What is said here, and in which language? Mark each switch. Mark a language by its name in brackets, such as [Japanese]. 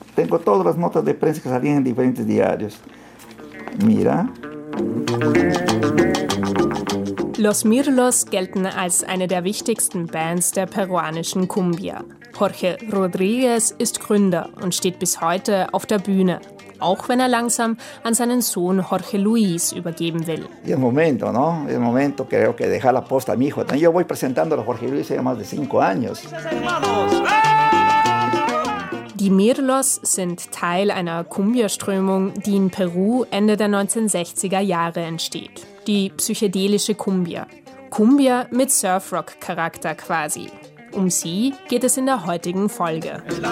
[Spanish] Tengo todas las notas de prensa que salían en diferentes diarios. Mira. [German] Los Mirlos gelten als eine der wichtigsten Bands der peruanischen Cumbia. Jorge Rodriguez ist Gründer und steht bis heute auf der Bühne, auch wenn er langsam an seinen Sohn Jorge Luis übergeben will. [Spanish] Es momento, ¿no? Es momento creo que dejar la posta a mi hijo. Yo voy presentando a Jorge Luis hace más de 5 años. [German] Die Mirlos sind Teil einer Cumbia-Strömung, die in Peru Ende der 1960er Jahre entsteht. Die psychedelische Cumbia. Cumbia mit Surfrock-Charakter quasi. Um sie geht es in der heutigen Folge.